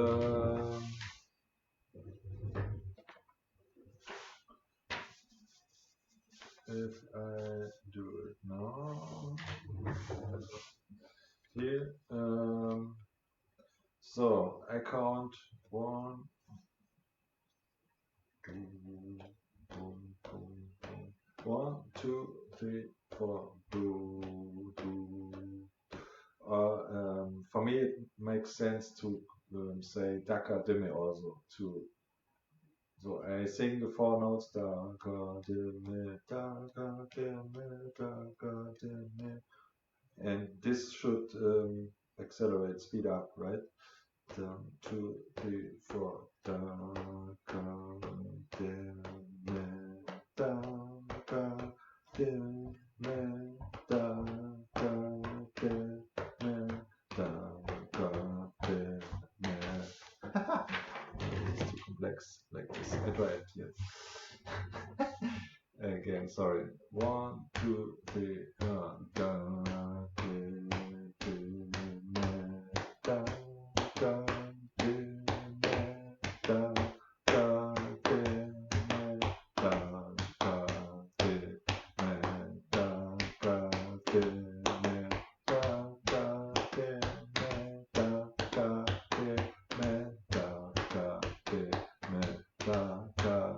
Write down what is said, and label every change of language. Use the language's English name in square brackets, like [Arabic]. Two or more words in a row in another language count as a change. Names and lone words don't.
[English] If I do it now, here, so I count 1, 2, boom, boom, boom. 1, 2, 3, 4, do, do. For me, it makes sense to say daka dime also to. So I sing the 4 notes daka dime, daka dime, daka dime. And this should accelerate, speed up, right? 2, 3, 4. Da, ga, de, me, da, ga, de, me, da, ga, de, me, da, ga, de, me. It's too complex like this. I try it here. Again, sorry. 1, 2, 3, da, de, de, me, da, ga, de, me, da, ga, de, me, da, ga, de, me, da, ga, de, me, da, ga, de, me, da, ga, de, me, da, ga, de, me, da, ga,